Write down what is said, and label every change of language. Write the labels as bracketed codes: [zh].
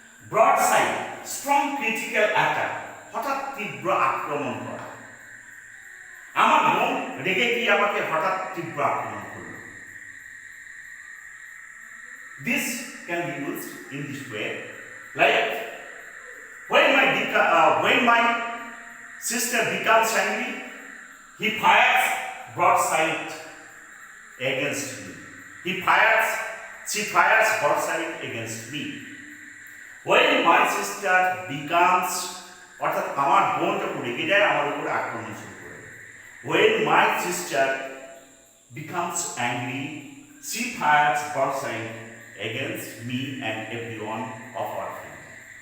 [bn] ব্রডসাইড, [en] strong critical attack, [bn] হঠাৎ তীব্র আক্রমণ করা। আমার মন রেগে গিয়ে আমাকে হঠাৎ তীব্র আক্রমণ করল। [en] This can be used in this way, like when my sister becomes angry, he fires broadside against me. She fires broadside against me. When my sister becomes, [bn] অর্থাৎ আমার বোন যখন রেগে যায় আমার উপরে আক্রমণ শুরু করে। [en] When my sister becomes angry, she fires broadside against me and everyone of our family.